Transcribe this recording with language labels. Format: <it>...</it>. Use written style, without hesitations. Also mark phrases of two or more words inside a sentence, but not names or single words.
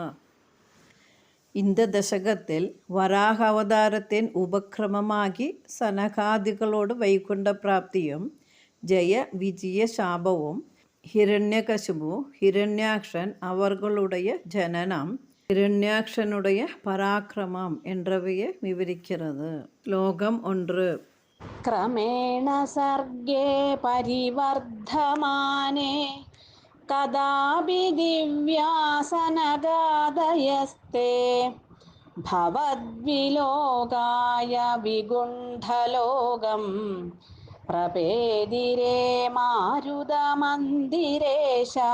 <ta>இந்த தசகத்தில் வராக அவதாரத்தின் உபக்கிரமமாகி சனகாதிகளோடு வைகுண்ட பிராப்தியும் ஜெய விஜய சாபവും ஹிரண்யகசிபு ஹிரண்யாக்ஷன் அவர்களுடைய ஜனனம் ஹிரண்யாக்ஷனுடைய பராக்கிரமம் என்றவையை விவரிக்கிறது. ஸ்லோகம் 1.</ta> <sa>क्रमेण सर्गे परिवर्धमाने कदापि दिव्यासनगादयस्ते भवद्विलोकाय विगुण्ठलोकं प्रपेदिरे मारुतमन्दिरेश.</sa>